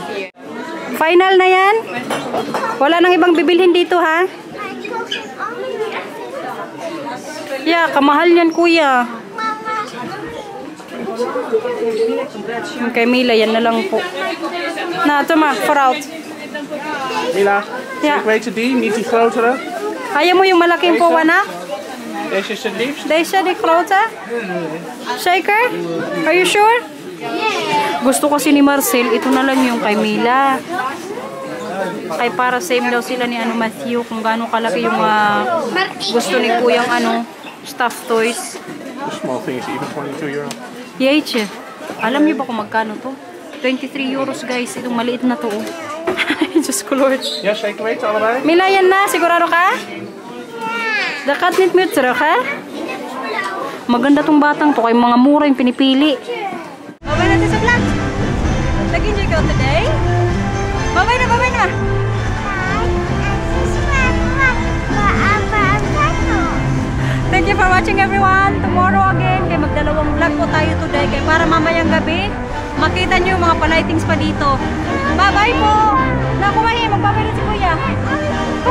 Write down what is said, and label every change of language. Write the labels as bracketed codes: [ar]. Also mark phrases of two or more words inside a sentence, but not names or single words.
[tl] Final na yan? Wala nang ibang bibilhin dito ha? Yeah, kamahal yan kuya. Kay Mila, yan na lang po. Na, ito ma, [nl] vooruit. Mila, Ja. ik weet het die, niet die grotere. [tl] Ayaw mo yung malaking po, anak? [nl] Deze is het liefst. Deze, die grote? Zeker? [en] Are you sure? [tl] Gusto kasi ni Marcel, ito na lang yung kay Mila. Ay para same daw sila ni ano Matthew kung gaano kalaki yung gusto ni kuyang ano, [en] stuffed toys. The small thing is even 22 euro. Yeche. [tl] Alam niyo ba kung magkano to? 23 euros guys. Itong maliit na to. Oh. Diyos ko Lord. [nl] Ja, zeker weten allebei. [tl] Mila, yan na. Sigurado ka? Dakat nit mo terug, ha? Maganda tong batang to. Kay mga mura yung pinipili. Babay natin sa vlog. Nag-enjoy ka today? Babay na, babay na. [en] Thank you for watching everyone. Tomorrow again, [tl] kay magdalawang vlog po tayo today. Kay para mamayang gabi, makita nyo yung mga palightings pa dito. Bye-bye po! Naku, mahi, magbabay na si Kuya.